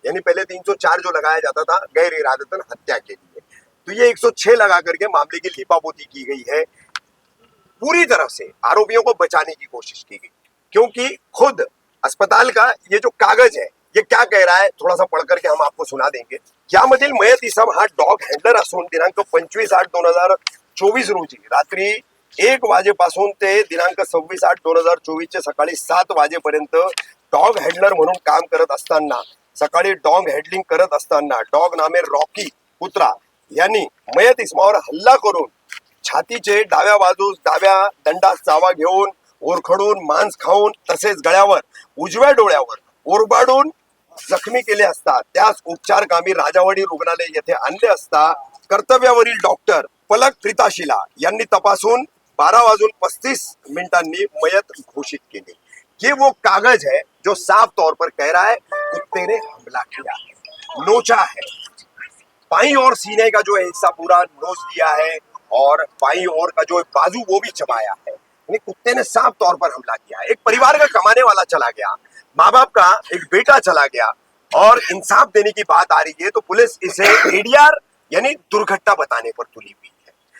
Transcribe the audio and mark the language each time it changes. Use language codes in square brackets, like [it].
[hi] यानी पहले 304 जो लगाया जाता था गैर इरादतन हत्या के लिए, तो ये 106 लगा करके मामले की लीपापोती की गई है। पूरी तरह से आरोपियों को बचाने की कोशिश की गई, क्योंकि खुद अस्पताल का ये जो कागज है, ये क्या कह रहा है, थोड़ा सा पढ़ करके हम आपको सुना देंगे। [mr] यामधील मयत इसम हा डॉग हँडलर असून दिनांक 25/8/2024 रोजी रात्री 1 वाजेपासून ते दिनांक 26/8/2024 चे सकाळी 7 वाजेपर्यंत डॉग हँडलर म्हणून काम करत असताना सकाळी डॉग हँडलिंग करत असताना डॉग नामे रॉकी कुत्रा यांनी मयत इसमावर हल्ला करून छातीचे डाव्या बाजूस डाव्या दंडास चावा घेऊन ओरखडून मांस खाऊन तसेच गळ्यावर उजव्या डोळ्यावर ओरबाडून जखमी केले असता त्यास उपचारकामी राजावाडी रुग्णालय येथे आणले असता कर्तव्यावरील डॉक्टर पलक प्रिताशिला यांनी तपासून 12:35 मयत घोषित केले। [hi] ये वो कागज है जो साफ तौर पर कह रहा है कुत्ते ने हमला किया है, नोचा है। बाईं ओर सीने का जो हिस्सा पूरा नोच दिया है और बाईं ओर का जो बाजू वो भी चबाया है। यानी कुत्ते ने साफ तौर पर हमला किया। एक परिवार का कमाने वाला चला गया, माँ बाप का एक बेटा चला गया और इंसाफ देने की बात आ रही है तो पुलिस इसे एडीआर यानी दुर्घटना बताने पर तुली हुई है।